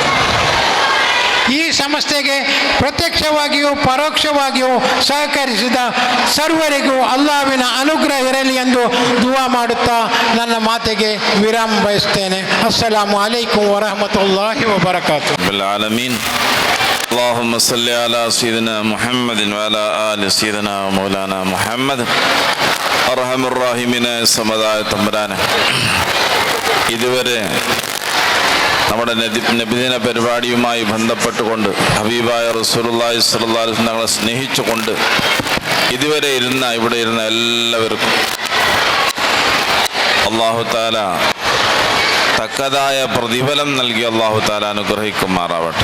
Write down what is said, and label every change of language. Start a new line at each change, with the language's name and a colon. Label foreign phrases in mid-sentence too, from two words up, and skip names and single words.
Kannada: ಈ ಸಂಸ್ಥೆಗೆ ಪ್ರತ್ಯಕ್ಷವಾಗಿಯೂ ಪರೋಕ್ಷವಾಗಿಯೂ ಸಹಕರಿಸಿದ ಸರ್ವರಿಗೂ ಅಲ್ಲಾಹ್ವಿನ ಅನುಗ್ರಹ ಇರಲಿ ಎಂದು ದುವಾ ಮಾಡುತ್ತಾ ನನ್ನ ಮಾತಿಗೆ ವಿರಾಮ ಬಯಸ್ತೇನೆ.
Arabic: السلام عليكم ورحمة الله وبركاته. اللهم صل على سيدنا محمد وعلى آل سيدنا مولانا محمد.
Malayalam: അർഹമുർറാഹിമീനായ സമദായ തമ്പുരാനെ, ഇതുവരെ നമ്മുടെ നബിദിന പരിപാടിയുമായി ബന്ധപ്പെട്ടുകൊണ്ട് ഹബീബായ
Arabic: رسول الله صلى الله عليه وسلم
Malayalam: ഞങ്ങളെ സ്നേഹിച്ചുകൊണ്ട് ഇതുവരെ ഇവിടെ ഇരുന്ന എല്ലാവർക്കും
Arabic: الله تعالى
Malayalam: തക്കതായ പ്രതിഫലം നൽകി
Arabic: الله تعالى
Malayalam: അനുഗ്രഹിക്കുമാറാവട്ടെ.